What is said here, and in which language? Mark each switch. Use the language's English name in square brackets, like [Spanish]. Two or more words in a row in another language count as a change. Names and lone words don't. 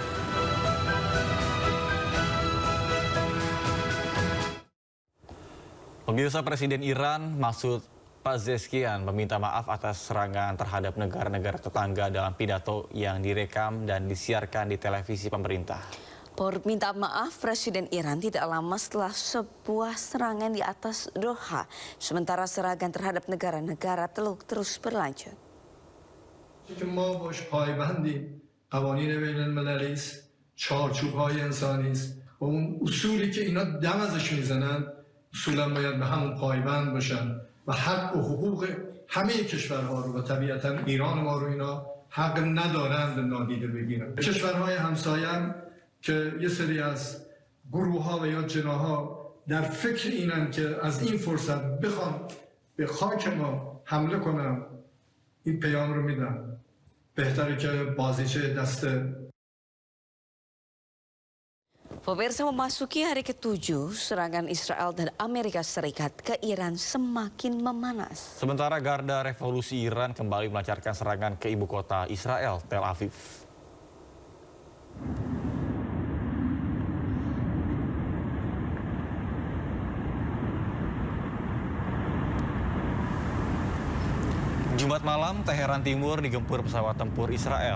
[Indonesian] Pemirsa, Presiden Iran Masoud Pezeshkian meminta maaf atas serangan terhadap negara-negara tetangga dalam pidato yang direkam dan disiarkan di televisi pemerintah. Permintaan maaf Presiden Iran tidak lama setelah sebuah serangan di atas Doha, sementara serangan terhadap negara-negara terus berlanjut. [Persian] که ما باش پایبندیم قوانین بین المللی است چارچوب‌های انسانی است و اون اصولی که اینا دم ازش میزنن اصولا باید به همون پایبند باشن و حق و حقوق همه کشورها رو و طبیعتا ایران ما رو اینا حق ندارند نادیده بگیرن. کشورهای همسایه هم که یه سری از گروه‌ها و یا جناح‌ها در فکر اینن که از این فرصت بخوان به خاک ما حمله کنن این پیام رو میدن بهتره که بازیچه دست. [Indonesian] Pemirsa, memasuki hari ke-7, serangan Israel dan Amerika Serikat ke Iran semakin memanas. Sementara Garda Revolusi Iran kembali melancarkan serangan ke ibu kota Israel, Tel Aviv. Jumat malam, Teheran Timur digempur pesawat tempur Israel.